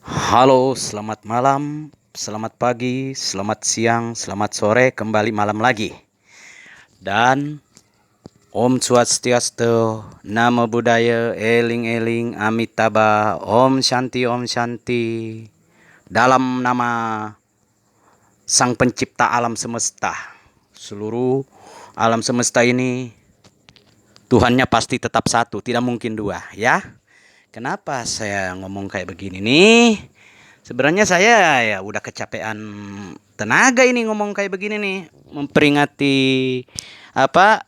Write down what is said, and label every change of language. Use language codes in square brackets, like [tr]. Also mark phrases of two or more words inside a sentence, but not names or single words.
[id] Halo, selamat malam, selamat pagi, selamat siang, selamat sore, kembali malam lagi. [sa] Dan Om Swastiastu, [pi] Namo Buddhaya, [sa] Eling Eling, Amitabha, Om Shanti, Om Shanti. [id] Dalam nama Sang Pencipta alam semesta, seluruh alam semesta ini Tuhannya pasti tetap satu, tidak mungkin dua, ya. Kenapa saya ngomong kayak begini nih? Sebenarnya saya ya udah kecapean tenaga ini ngomong kayak begini nih, memperingati apa?